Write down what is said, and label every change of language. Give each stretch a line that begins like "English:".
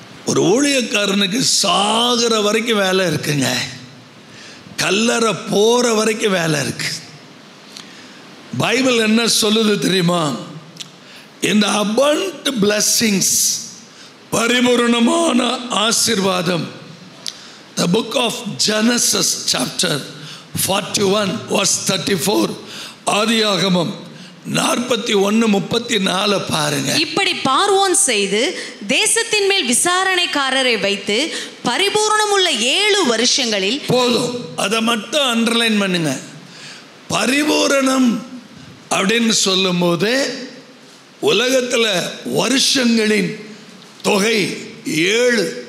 Tamil: ஒரு ஊழியக்காரனுக்கு சாகிற வரைக்கும் வேலை இருக்குங்க, கல்லறை போகிற வரைக்கும் வேலை இருக்கு. பைபிள் என்ன சொல்லுது தெரியுமா? இந்த
English: abundant blessings,
Tamil: பரிபூரணமான ஆசீர்வாதம்.
English: The book of Genesis chapter 41 verse 34,
Tamil: ஆதியாகமம் 41:34 பாருங்க. இப்படி பார்வோன் செய்து தேசத்தின் மேல் விசாரணைக்காரரை வைத்து பரிபூரணமுள்ள 7 வருஷங்களில். போதும், அதை மட்டும் அண்டர்லைன் பண்ணுங்க. பரிபூரணம் அப்படின்னு சொல்லும் போது உலகத்தில் வருஷங்களின் தொகை 7.